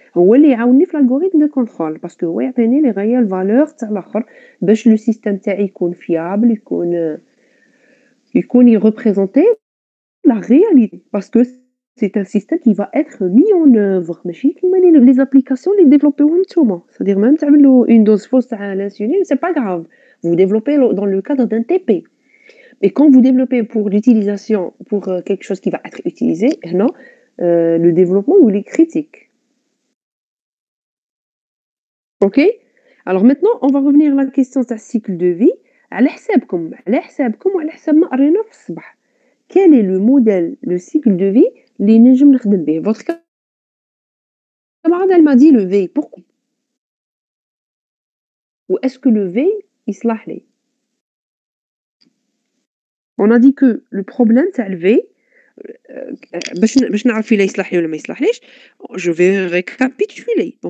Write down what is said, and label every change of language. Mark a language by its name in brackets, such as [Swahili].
[Arabic] هو اللي يعاوني في [French] l'algorithme de contrôle, parce que [Arabic] هو يعطيني [French] les réelles valeurs [Arabic] تاع الآخر باش [French] le système تاعي يكون fiable, يكون يreprésenter la réalité, parce que c'est un système qui va être mis en œuvre, [Arabic] ماشي كيما [French] les applications اللي développéوهم نتوما, c'est-à-dire même تعملوا une dose fausse تاع l'insuline, c'est pas grave, vous développez dans le cadre d'un TP. Et quand vous développez pour l'utilisation, pour quelque chose qui va être utilisé, non, le développement il est critique. OK? Alors maintenant, on va revenir à la question de cycle de vie. [Arabic] على حسابكم وعلى حساب ما قرينا في الصباح. [French] Quel est le modèle, le cycle de vie [Arabic] اللي نجم نخدم به? [French] Votre camarade elle m'a dit le V. Pourquoi? Ou est-ce que le V [Arabic] يصلح لي? [French] On a dit que le problème تاع le V [Arabic] باش نعرف إلا يصلح لي ولا ما يصلحليش, [French] je vais récapituler.